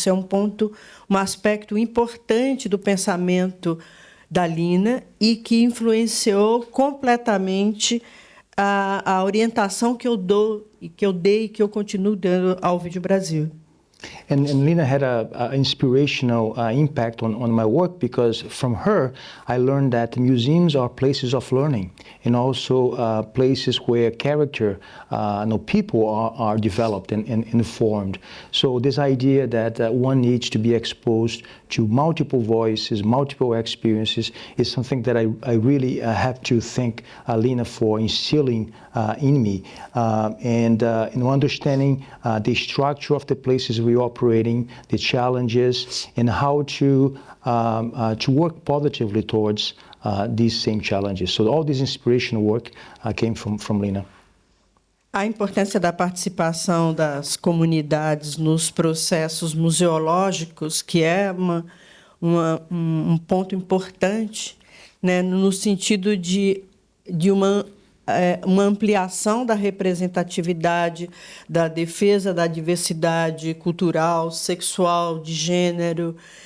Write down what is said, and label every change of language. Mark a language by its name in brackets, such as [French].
[Portuguese] Isso é um aspecto importante do pensamento da Lina e que influenciou completamente a orientação que eu dei e que eu continuo dando ao Vídeo Brasil. [English] And Lina had an inspirational impact on my work, because from her I learned that museums are places of learning and also places where character, people are developed and formed. So this idea that one needs to be exposed to multiple voices, multiple experiences, is something that I really have to thank Lina for instilling in me, and understanding the structure of the places we operating, the challenges, and how to work positively towards these same challenges. So all this inspirational work came from Lina. [Portuguese] A importância da participação das comunidades nos processos museológicos, que é um ponto importante, né, no sentido de uma ampliação da representatividade, da defesa da diversidade cultural, sexual, de gênero,